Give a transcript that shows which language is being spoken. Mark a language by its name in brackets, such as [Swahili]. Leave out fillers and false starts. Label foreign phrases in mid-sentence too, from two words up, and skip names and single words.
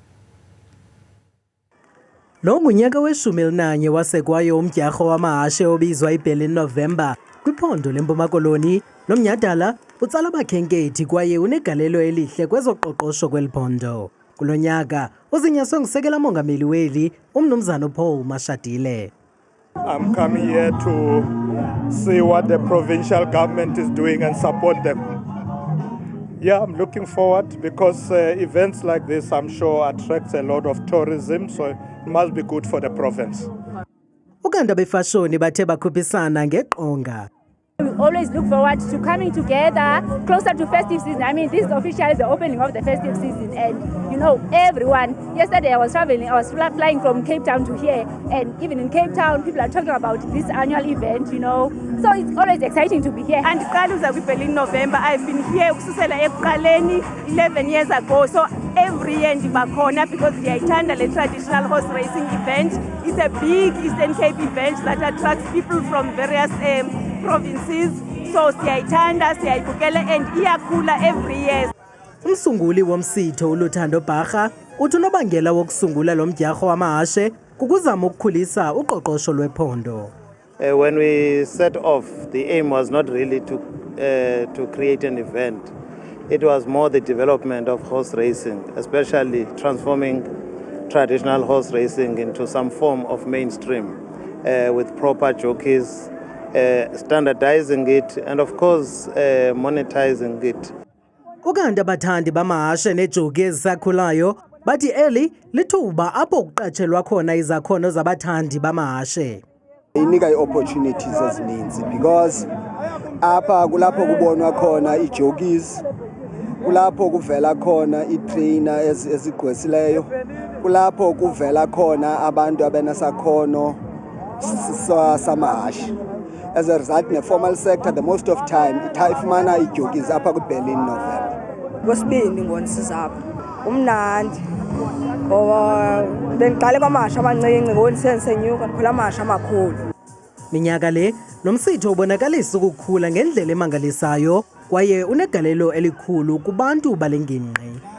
[Xhosa] Lo ngunyaka we-11 wasekwayo umdyarho wamahashi obizwa iPheli November kwiphondo leMpuma Koloni. Lo mnyadala utsala abakhenkethi kwaye unegalelo elihle kwezoqoqosho kweli phondo. Kulo nyaka uzinyaswe ngusekela mongameli weli uMnumzana Paul Mashatile. [English] I'm coming here to see what the provincial government is doing and support them. Yeah, I'm looking forward because events like this, I'm sure, attracts a lot of tourism, so it must be good for the province. [Xhosa] Ukanti abefashoni bathe bakhuphisana ngeqonga. [English] We always look forward to coming together closer to festive season. I mean, this is officially the opening of the festive season, and you know, everyone. Yesterday I was traveling, I was flying from Cape Town to here, and even in Cape Town, people are talking about this annual event, you know. So it's always exciting to be here. And in November, I've been here 11 years ago. So every year ndibakhona because we attend a traditional horse racing event. It's a big Eastern Cape event that attracts people from various provinces. [Xhosa] So siyayithanda, siyayibukela and iyakhula [English] every year. [Xhosa] Umsunguli womsitho uLuthando Bharha uthi unobangela wokusungula lo mdyarho wamahashe kukuzama ukukhulisa uqoqosho lwephondo. [English] When we set off, the aim was not really to create an event. It was more the development of horse racing, especially transforming traditional horse racing into some form of mainstream with proper jockeys, standardizing it, and of course monetizing it. [Xhosa] Ukanti abathandi bamahashe nejoki ezisakhulayo bathi eli lithuba apho kuqatshelwa khona izakhono zabathandi bamahashe. Inika i-opportunities ezininzi because apha kulapho kubonwa khona ii-jockeys, kulapho kuvela khona ii-trainer ezigqwesileyo, kulapho kuvela khona abantu abenasakhono samahashi. [English] As a result, in the formal sector, the most of time, [Xhosa] ifumana ii-jockeys apha kwiPheli November. Kwesibini ngonisizapha umnandi ngoba bendiqale kwamahashe amancinci ngonisensenyuka ndikhula amahashe amakhulu. Minyaka le lo msitho ubonakalisa ukukhula ngendlela emangalisayo kwaye unegalelo elikhulu kubantu balengingqi.